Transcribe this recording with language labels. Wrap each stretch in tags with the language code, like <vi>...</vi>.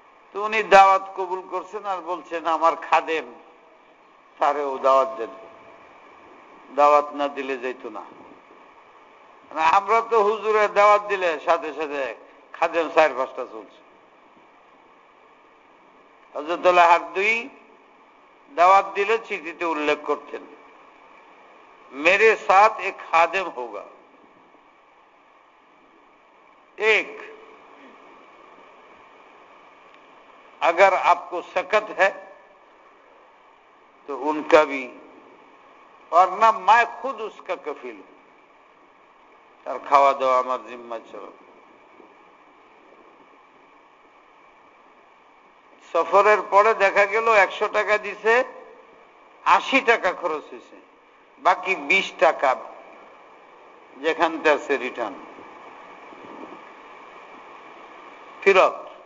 <bn>তো উনি দাওয়াত কবুল করছেন আর বলছেন আমার খাদেম তারেও দাওয়াত দেন, দাওয়াত না দিলে যেত না। আমরা তো হুজুরের দাওয়াত দিলে সাথে সাথে খাদেম 4-5টা চলছে। হযরতুল্লাহ হারদুই দাওয়াত দিলে চিঠিতে উল্লেখ করতেন,</bn> <hi>मेरे साथ एक खादिम होगा, एक, अगर आपको सकत है तो उनका भी, और ना मैं खुद उसका कफील हूं,</hi> <bn>তার খাওয়া দাওয়া আমার জিম্মা ছিল। সফরের পরে দেখা গেল 100 টাকা দিছে, 80 টাকা খরচ হয়েছে, বাকি 20 টাকা যেখান থেকে রিটার্ন ফিরত।</bn>